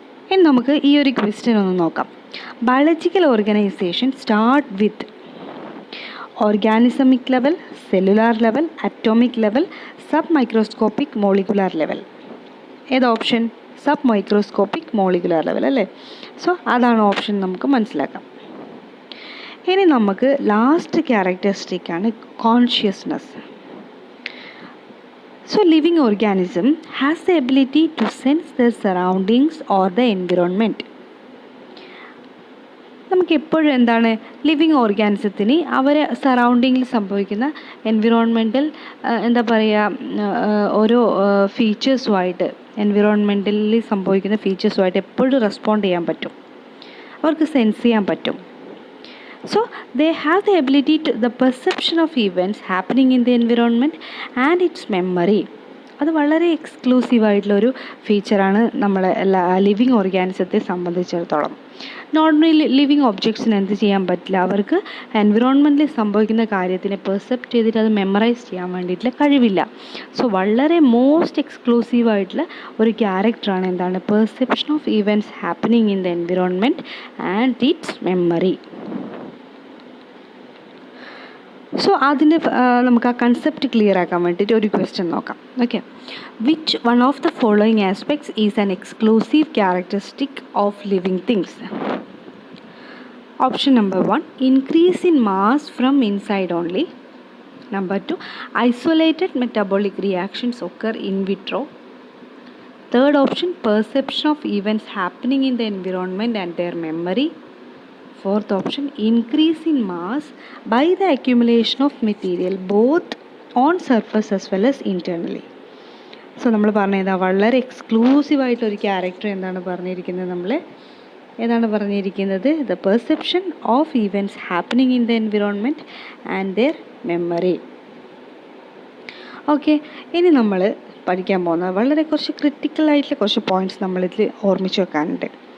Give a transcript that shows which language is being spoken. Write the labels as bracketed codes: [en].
[ml] ഇനി നമുക്ക് ഈ ഒരു ക്വസ്റ്റ്യൻ ഒന്ന് നോക്കാം. [en] Biological organisation start with organismic level, cellular level, atomic level, sub microscopic molecular level. [ml] ഏത് option? Sub microscopic molecular level അല്ലേ. സോ അതാണ് ഓപ്ഷൻ, നമുക്ക് മനസ്സിലാക്കാം. ഇനി നമുക്ക് last ക്യാരക്ടറിസ്റ്റിക്കാണ് consciousness. [en] So living organism has the ability to sense their surroundings or the environment. [ml] നമുക്ക് എപ്പോഴും എന്താണ്, ലിവിങ് ഓർഗാനിസത്തിന് അവരെ സറൗണ്ടിങ്ങിൽ സംഭവിക്കുന്ന എൻവിറോൺമെൻറ്റൽ എന്താ പറയുക ഓരോ ഫീച്ചേഴ്സുമായിട്ട് എൻവിറോൺമെൻറ്റലി സംഭവിക്കുന്ന ഫീച്ചേഴ്സുമായിട്ട് എപ്പോഴും റെസ്പോണ്ട് ചെയ്യാൻ പറ്റും, അവർക്ക് സെൻസ് ചെയ്യാൻ പറ്റും. [en] So they have the ability to the perception of events happening in the environment and its memory. [ml] അത് വളരെ എക്സ്ക്ലൂസീവായിട്ടുള്ളൊരു ഫീച്ചറാണ് നമ്മളെ ലിവിങ് ഓർഗാനിസത്തെ സംബന്ധിച്ചിടത്തോളം. നോർമലി ലിവിങ് ഒബ്ജക്ട്സിന് എന്ത് ചെയ്യാൻ പറ്റില്ല, അവർക്ക് എൻവിറോൺമെൻറ്റിൽ സംഭവിക്കുന്ന കാര്യത്തിനെ പെർസെപ്റ്റ് ചെയ്തിട്ട് അത് മെമ്മറൈസ് ചെയ്യാൻ വേണ്ടിയിട്ടുള്ള കഴിവില്ല. സോ വളരെ മോസ്റ്റ് എക്സ്ക്ലൂസീവായിട്ടുള്ള ഒരു ക്യാരക്ടറാണ് എന്താണ്, [en] Perception of events happening in the environment and its memory. [ml] So അതിൻ്റെ നമുക്ക് ആ കൺസെപ്റ്റ് ക്ലിയർ ആക്കാൻ വേണ്ടിയിട്ട് ഒരു ക്വസ്റ്റ്യൻ നോക്കാം. [en] Okay, which one of the following aspects is an exclusive characteristic of living things? Option number 1, increase in mass from inside only. Number 2, isolated metabolic reactions occur in vitro. Third option, perception of events happening in the environment and their memory. Fourth option, increase in mass by the accumulation of material both on surface as well as internally. [ml] So നമ്മൾ പറഞ്ഞത് വളരെ എക്സ്ക്ലൂസീവായിട്ടൊരു character എന്താണ് പറഞ്ഞിരിക്കുന്നത്, ഏതാണ് പറഞ്ഞിരിക്കുന്നത്, [en] The perception of events happening in the environment and their memory. [ml] Okay, ഇനി നമ്മൾ പഠിക്കാൻ പോകുന്നത് വളരെ കുറച്ച് ക്രിട്ടിക്കലായിട്ടുള്ള കുറച്ച് പോയിൻറ്റ്സ് നമ്മളിതിൽ ഓർമ്മിച്ച് വെക്കാനുണ്ട്.